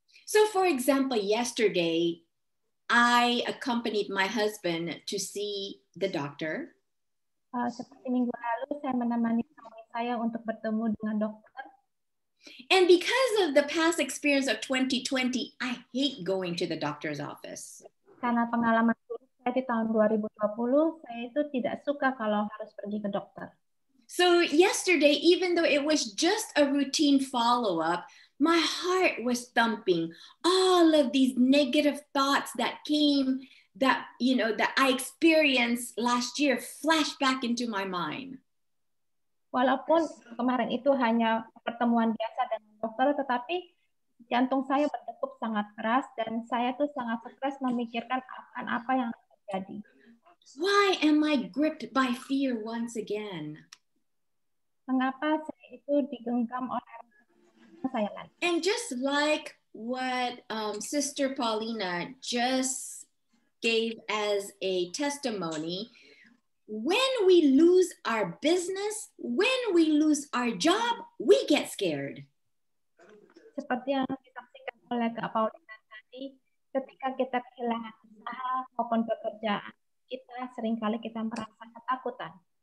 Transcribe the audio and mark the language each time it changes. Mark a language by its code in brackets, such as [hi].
[en] So for example, yesterday, I accompanied my husband to see the doctor. [id] Seperti minggu lalu, saya menemani suami saya untuk bertemu dengan dokter. [en] And because of the past experience of 2020, I hate going to the doctor's office. [id] Karena pengalaman buruk saya di tahun 2020, saya itu tidak suka kalau harus pergi ke dokter. [en] So yesterday, even though it was just a routine follow-up, my heart was thumping. All of these negative thoughts that came, that I experienced last year flashed back into my mind. [id] Walaupun kemarin itu hanya pertemuan biasa dengan dokter, tetapi jantung saya berdegup sangat keras dan saya tuh sangat stres memikirkan akan apa yang terjadi. [en] Why am I gripped by fear once again? [id] Mengapa saya itu digenggam oleh saya lagi? [en] And just like what Sister Paulina just gave as a testimony, when we lose our business, when we lose our job, we get scared. [id] Seperti yang disaksikan oleh Kak Paulina tadi, ketika kita kehilangan usaha maupun pekerjaan, seringkali kita merasa ketakutan.